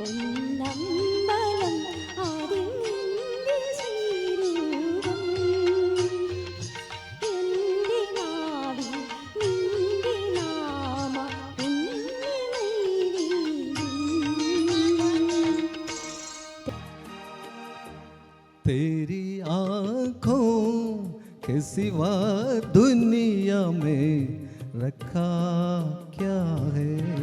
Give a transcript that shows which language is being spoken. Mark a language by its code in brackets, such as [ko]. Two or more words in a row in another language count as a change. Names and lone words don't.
[ml] പൊന്നമ്പലം അതിൽ നിന്റെ ശ്രീരൂപം എൻ്റെ നാവിൽ നിന്റെ നാമ [hi] तेरी आँखों के सिवा दुनिया में रखा क्या है।